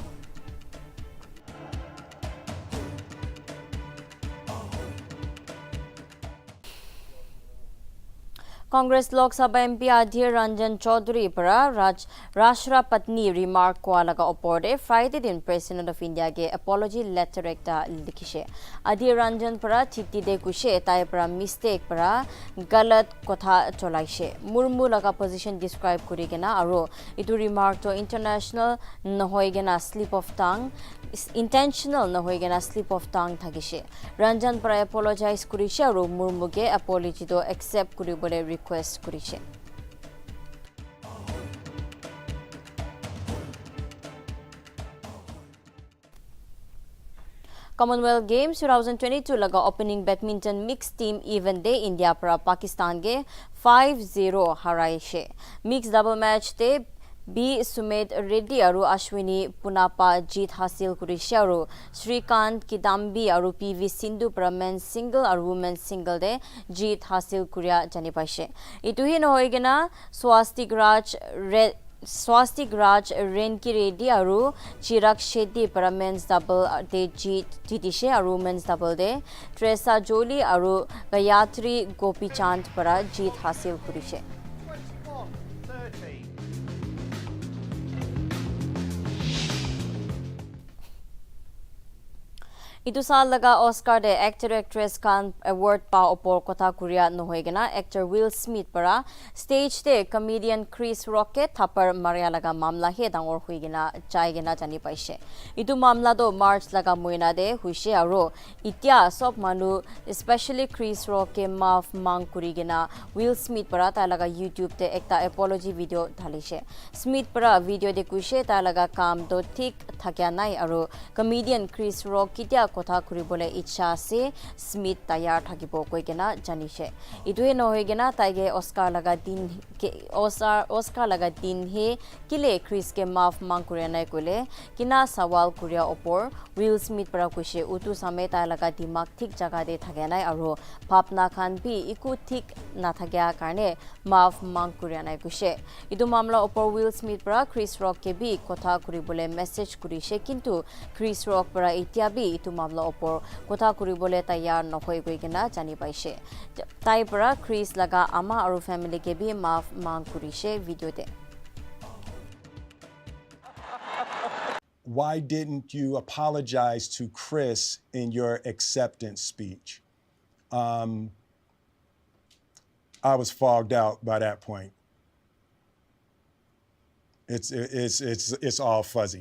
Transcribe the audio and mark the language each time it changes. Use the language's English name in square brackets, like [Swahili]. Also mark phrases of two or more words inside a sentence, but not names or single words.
[Naga Pidgin] Congress Lok Sabha MP Adhir Ranjan Chaudhary para Rashtra Patni remark ko laga oporde Friday din [English] President of India [Naga Pidgin] ge [English] apology letter [Naga Pidgin] ekta likhishe. Adhir Ranjan para chitti de kushe tai para mistake para galat kotha cholaishe. Murmu laga position describe kuri gena aro itu remark to international nohoi gena [English] slip of tongue [Naga Pidgin] intentional nohoi gena [English] slip of tongue [Naga Pidgin] thagishe. Ranjan para apologize kurishe aro Murmu ge apology to accept kuri bole request kurishe. Commonwealth Games 2022 laga [English] opening badminton mixed team event day [Naga Pidgin] India para Pakistan ge 5-0 haraishe. [English] Mixed double match [Naga Pidgin] te B. Sumed Reddy aru Ashwini Punapa jeet hasil kurishe aru Shrikant Kidambi aru PV Sindhu para [English] men's single [Naga Pidgin] aru [English] women's single [Naga Pidgin] de jeet hasil kuria jani paishe. Itu hi nohoi gena Swastik Raj Renki Reddy aru Chirag Shetty para [English] men's double [Naga Pidgin] de jeet jitishe aru [English] women's double [Naga Pidgin] de Tresa Jolie aru Gayatri Gopichand para jeet hasil kurishe. 24-13. Itu saal laga Oscar de [English] actor actress [Naga Pidgin] kan award pa opor kotha kuria nohoi gena actor Will Smith para stage te comedian Chris Rock ke thapar maria laga mamla he dangor hui gena chai gena jani paise. Itu mamla do March laga moina de huishe aro itya sob manu especially Chris Rock ke maaf mang kuri gena Will Smith para ta laga YouTube te ekta [English] apology video [Naga Pidgin] dhalishe. Smith para video de kuishe ta laga kam do thik thakya nai aro comedian Chris Rock kitya kotha kuribole ichha se Smith tayar thakibo koigena janishe. Itue nohoigena taige Oscar laga din he kile Chris ke maaf mang kurena kole kina sawal kuria opor Will Smith para kushe utu same ta laga dimag thik jaga de thagenai aro bhapna khan bi iku thik na thagya karne maaf mang kurena kushe. Itu mamla opor Will Smith para Chris Rock ke bi kotha kuribole message kurishe kintu Chris Rock para itya bi itu mamla opor kotha kuribole tayar nohoi goigena jani paise. Tai para Chris laga ama aru family ke bi maaf mang kurishe video de. [English] Why didn't you apologize to Chris in your acceptance speech? I was fogged out by that point. It's all fuzzy.